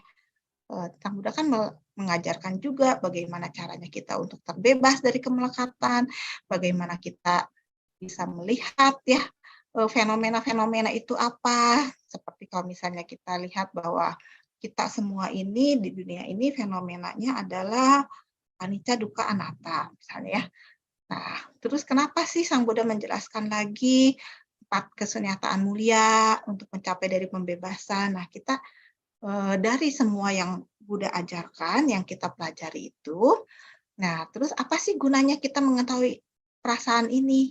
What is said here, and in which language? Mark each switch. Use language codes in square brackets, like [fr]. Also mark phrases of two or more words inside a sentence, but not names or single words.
[id] Sang Buddha kan mengajarkan juga bagaimana caranya kita untuk terbebas dari kemelekatan, bagaimana kita bisa melihat ya fenomena-fenomena itu apa. Seperti kalau misalnya kita lihat bahwa kita semua ini di dunia ini fenomenanya adalah [pi] anicca, dukkha, anatta [id] misalnya ya. Nah, terus kenapa sih Sang Buddha menjelaskan lagi 4 kesunyataan mulia untuk mencapai dari pembebasan. Nah, kita dari semua yang Buddha ajarkan, yang kita pelajari itu, nah terus apa sih gunanya kita mengetahui perasaan ini?